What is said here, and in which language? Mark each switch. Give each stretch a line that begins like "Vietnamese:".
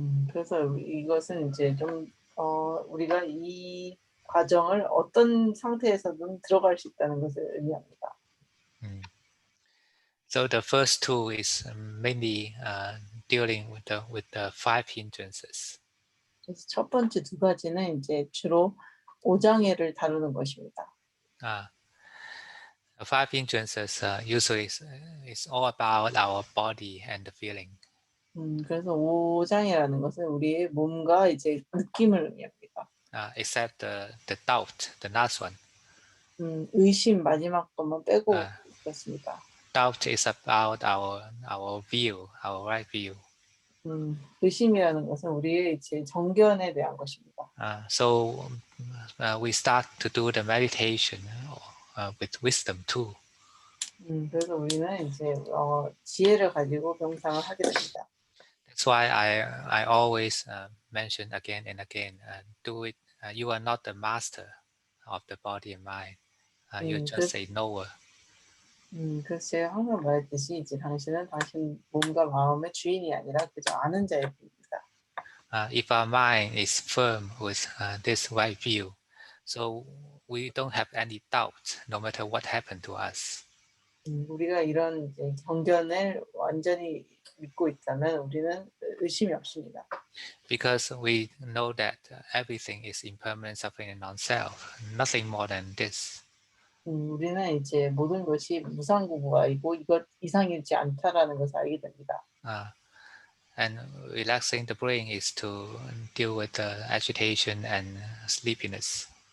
Korean: 그래서 이것은 이제 좀 우리가 이 과정을 어떤 상태에서든 들어갈 수 있다는 것을 의미합니다.
English: So the first two is mainly dealing with the five hindrances.
Korean: 그래서 첫 번째 두 가지는 이제 주로 오장애를 다루는 것입니다.
English: The five hindrances usually is all about our body and the feeling.
Korean: 그래서 오장애라는 것은 우리의 몸과 이제 느낌을 의미합니다.
English: Except the doubt, the last one.
Korean: 의심 마지막 것만 빼고 그렇습니다.
English: Doubt is about our view, our right view.
Korean: 의심이라는 것은 우리의 이제 정견에 대한 것입니다.
English: So we start to do the meditation with wisdom too.
Korean: 그래서 우리는 이제 지혜를 가지고 명상을 하게 됩니다.
English: That's why I always mention again and again, do it. You are not the master of the body and mind. You're just a knower.
Korean: 그래서 제가 항상 말했듯이 이제 당신은 당신 몸과 마음의 주인이 아니라 그저 아는 자일 뿐입니다.
English: If our mind is firm with this right view, so we don't have any doubt, no matter what happened to us.
Korean: 우리가 이런 이제 경견을 완전히 믿고 있다면 우리는 의심이 없습니다.
English: Because we know that everything is impermanent, suffering, and non-self, nothing more than this.
Korean: 우리는 이제 모든 것이 무상고무가이고 이것 이상이지 않다라는 것을 알게 됩니다.
English: And relaxing the brain is to deal with the agitation and sleepiness.